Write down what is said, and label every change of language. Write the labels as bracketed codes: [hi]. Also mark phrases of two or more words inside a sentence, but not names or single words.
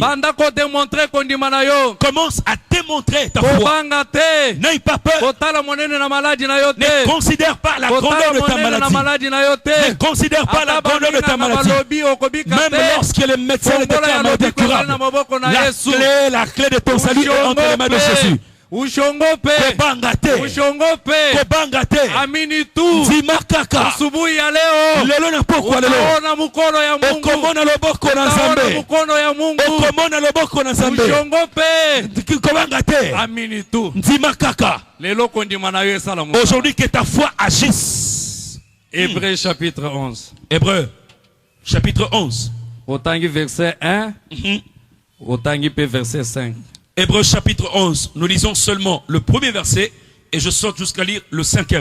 [fr] Commence à démontrer ta foi. N'aie pas peur. Ne considère pas la grandeur de ta maladie. Ne considère pas la grandeur de ta maladie. Même lorsque les médecins ne déclarent incurable, la clé de ton salut est entre les mains de Jésus. [ln] Kobangate [sw] amini tu [ln] zimakaka [sw] asubuhi ya leo [ln] lelo na pokwa lelo [sw] mkono ya Mungu [ln] okomona loboko na Nzambe [sw] mkono ya Mungu [ln] okomona loboko na Nzambe kobangate [sw] amini tu [ln] zimakaka lelo kondima na yo esala mo. [fr] Aujourd'hui que ta foi agisse. Hébreux chapitre 11. Hébreux chapitre 11. [ln] Otangi verset 1. Otangi pe verset 5. [fr] Hébreux chapitre 11, nous lisons seulement le premier verset et je saute jusqu'à lire le 5e.